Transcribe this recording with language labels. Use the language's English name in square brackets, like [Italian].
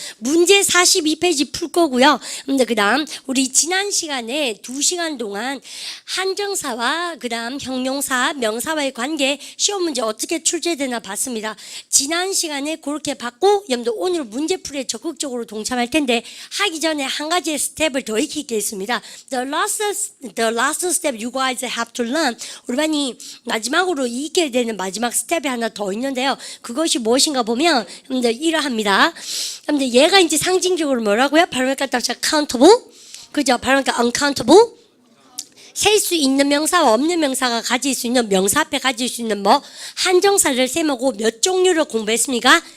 [Korean] 문제 42페이지 풀 거고요. 그 다음 우리 지난 시간에 2시간 동안 한정사와 그 다음 형용사, 명사와의 관계 시험 문제 어떻게 출제되나 봤습니다. 지난 시간에 그렇게 봤고 여러분들 오늘 문제풀이에 적극적으로 동참할 텐데 하기 전에 한 가지의 스텝을 더 익히겠습니다. [English] The last step you guys have to learn. [Korean] 우리 반이 마지막으로 익혀야 되는 마지막 스텝이 하나 더 있는데요. 그것이 무엇인가 보면 여러분들 이러합니다. 여러분들 얘가 이제 상징적으로 뭐라고요? 발음을 갖다 countable, 그죠? 발음을 갖다 uncountable. 셀 수 있는 명사와 없는 명사가 가질 수 있는 명사 앞에 가질 수 있는 뭐 한정사를 셈하고 몇 종류를 공부했습니까?